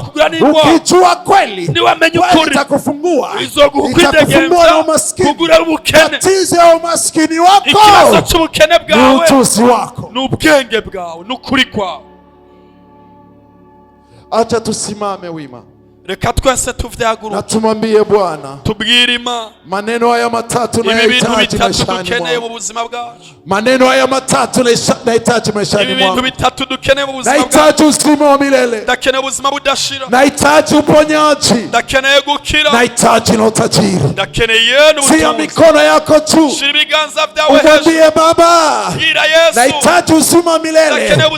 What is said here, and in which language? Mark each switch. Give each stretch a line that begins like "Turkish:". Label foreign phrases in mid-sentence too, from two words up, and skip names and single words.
Swahili: Ukijua kweli, kweli itakufungua na umaskini. Tatizo ya umaskini wako ni ujuzi wako. Acha tusimame wima,
Rundi: reka twese tuvyaguruke
Swahili: na tumwambie Bwana,
Rundi: tubwire Imana
Swahili: maneno haya matatu nayahitaji maishani mwangu. Maneno haya matatu nayahitaji maishani mwangu. Nahitaji uzima wa milele, nahitaji uponyaji, nahitaji na utajiri. Tia mikono yako juu, umwambie Baba, nahitaji uzima wa milele.